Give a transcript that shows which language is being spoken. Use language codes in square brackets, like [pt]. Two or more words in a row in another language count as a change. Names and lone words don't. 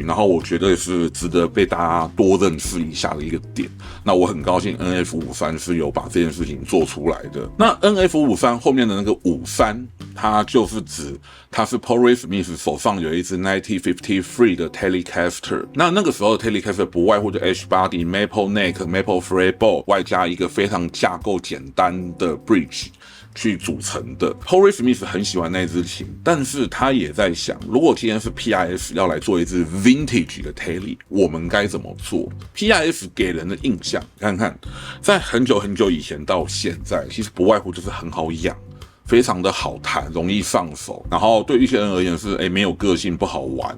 [zh] 然後我覺得是值得被大家多認識一下的一個點。那我很高興 NF53是有把這件事情做出來的。那 NF53後面的那個53，它就是指它是 Paul Reed Smith 手上有一支1953的 Telecaster。那個時候的 Telecaster 不外乎就 [en] H body、Maple Neck、Maple Fretboard， [zh] 外加一個非常架構簡單的 Bridge。去組成的。Paul Reed Smith 很喜歡那支琴，但是他也在想，如果今天是 PRS 要來做一支 Vintage 的 Tele， 我們該怎麼做 ？PRS 給人的印象，看看，在很久很久以前到現在，其實不外乎就是很好養，非常的好彈，容易上手，然後對一些人而言是沒有個性，不好玩。